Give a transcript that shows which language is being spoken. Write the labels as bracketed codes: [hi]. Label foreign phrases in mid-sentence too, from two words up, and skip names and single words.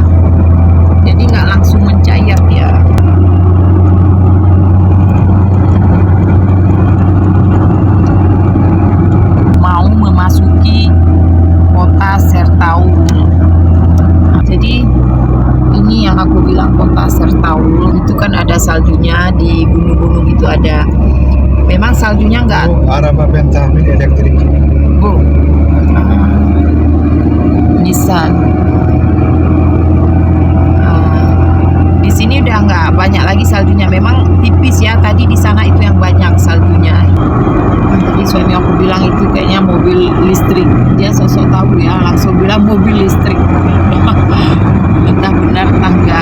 [id] Jadi nggak langsung mencair dia. Mau memasuki kota Sertau. Jadi ini yang aku bilang kota Sertau itu kan ada saljunya, di gunung-gunung itu ada. Memang saljunya enggak. [tr] Araba Pentamin elektrik. Bu. Nissan. [id] Di sini udah nggak banyak lagi saljunya. Memang tipis ya. Tadi di sana itu yang banyak saljunya. Tadi suami aku bilang itu kayaknya mobil listrik. Dia sosok tahu ya, langsung bilang mobil listrik. Entah benar entah enggak.